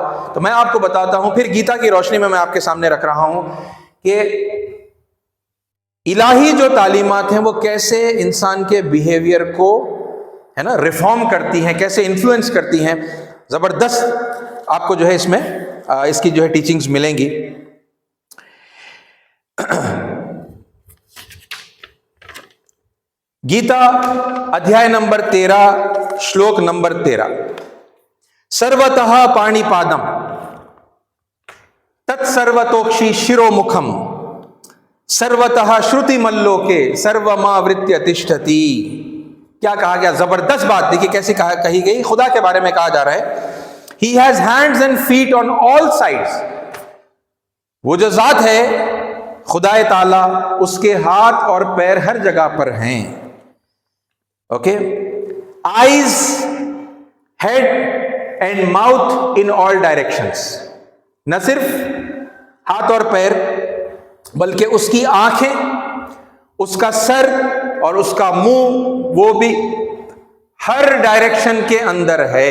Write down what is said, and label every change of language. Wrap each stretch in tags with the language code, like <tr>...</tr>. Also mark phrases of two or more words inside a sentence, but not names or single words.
<ur>تو میں آپ کو بتاتا ہوں، پھر گیتا کی روشنی میں آپ کے سامنے رکھ رہا ہوں کہ الہی جو تعلیمات ہیں وہ کیسے انسان کے بیہیویئر کو ہے نا ریفارم کرتی ہیں، کیسے انفلوئنس کرتی ہیں. زبردست آپ کو جو ہے اس میں اس کی جو ہے ٹیچنگز ملیں گی. گیتا ادھیائے نمبر 13 شلوک نمبر 13.</ur> <sa>सर्वतः पाणि पादं तत् सर्वतोक्षि शिरो मुखं सर्वतः श्रुति मल्लोके सर्वमावृत्य तिष्ठति.</sa> <ur>کیا کہا گیا؟ زبردست بات. دیکھیے کیسے کہی گئی، خدا کے بارے میں کہا جا رہا ہے</ur> <en>He has hands and feet on all sides.</en> <ur>وہ جو ذات ہے خدا تعالی، اس کے ہاتھ اور پیر ہر جگہ پر ہیں.</ur> <en>Okay, eyes, head and mouth in all directions.</en> <ur>نہ صرف ہاتھ اور پیر بلکہ اس کی آنکھیں، اس کا سر اور اس کا منہ، وہ بھی ہر ڈائریکشن کے اندر ہے.</ur>